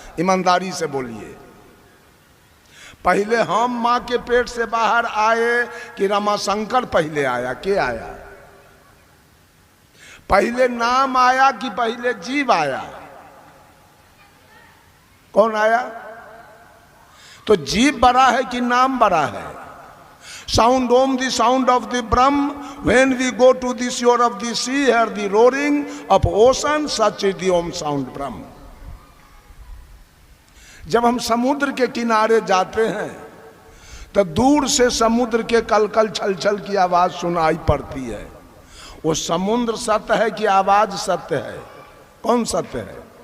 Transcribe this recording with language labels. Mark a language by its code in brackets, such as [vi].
[hi] ईमानदारी से बोलिए। पहले हम माँ के पेट से बाहर आए कि रमाशंकर पहले आया? के आया? पहले नाम आया कि पहले जीव आया? कौन आया? तो जीव बड़ा है कि नाम बड़ा है? [en] Sound Om, the sound of the Brahm. When we go to the shore of the sea, hear the roaring of ocean, such is the Om sound Brahm. [hi] जब हम समुद्र के किनारे जाते हैं तो दूर से समुद्र के कलकल छलछल की आवाज सुनाई पड़ती है। वो समुद्र सत्य है कि आवाज सत्य है? कौन सत्य है?